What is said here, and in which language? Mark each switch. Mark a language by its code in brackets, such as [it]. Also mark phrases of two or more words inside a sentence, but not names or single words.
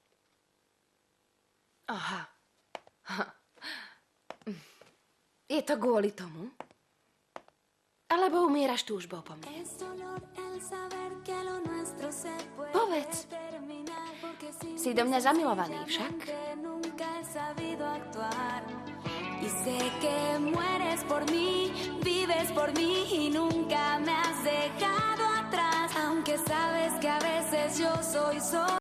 [sk] Aha. Je to kvôli tomu? Alebo umieraš túžbou po mne? Povedz. Si do mňa zamilovaný však? [es] Y sé que mueres por mí, vives por mí y nunca me has dejado atrás. Aunque sabes que a veces yo soy solo.